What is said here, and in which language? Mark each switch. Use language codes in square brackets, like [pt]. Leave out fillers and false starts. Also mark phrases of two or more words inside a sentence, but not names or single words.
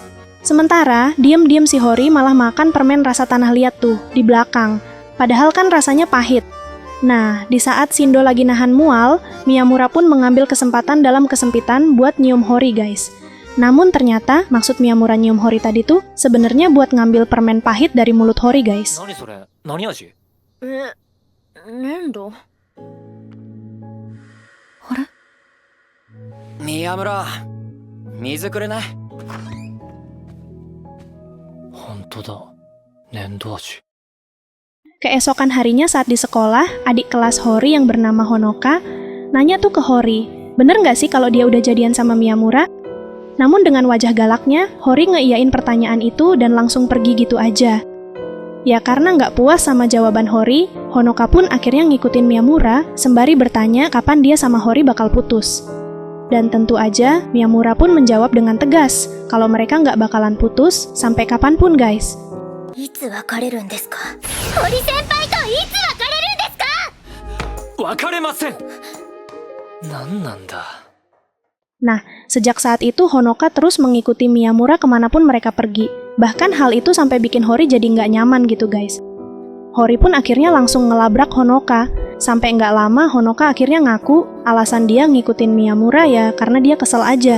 [id] Sementara, diam-diam si Hori malah makan permen rasa tanah liat tuh, di belakang. Padahal kan rasanya pahit. Nah, di saat Shindo lagi nahan mual, Miyamura pun mengambil kesempatan dalam kesempitan buat nyium Hori guys. Namun ternyata maksud Miyamura nyium Hori tadi tuh sebenarnya buat ngambil permen pahit dari mulut Hori, guys. [ja] 何それ何味粘土宮村水くれない？本当だ粘土味 [id] Keesokan harinya saat di sekolah, adik kelas Hori yang bernama Honoka nanya tuh ke Hori, bener nggak sih kalau dia udah jadian sama Miyamura? Namun dengan wajah galaknya, Hori ngeiyain pertanyaan itu dan langsung pergi gitu aja. Ya karena nggak puas sama jawaban Hori, Honoka pun akhirnya ngikutin Miyamura sembari bertanya kapan dia sama Hori bakal putus. Dan tentu aja, Miyamura pun menjawab dengan tegas kalau mereka nggak bakalan putus sampai kapanpun, guys. [ja] いつ別れるんですか？堀先輩といつ別れるんですか？別れません。何なんだ [id] Nah, sejak saat itu Honoka terus mengikuti Miyamura kemanapun mereka pergi. Bahkan hal itu sampai bikin Hori jadi nggak nyaman gitu, guys. Hori pun akhirnya langsung ngelabrak Honoka. Sampai nggak lama Honoka akhirnya ngaku alasan dia ngikutin Miyamura ya karena dia kesel aja.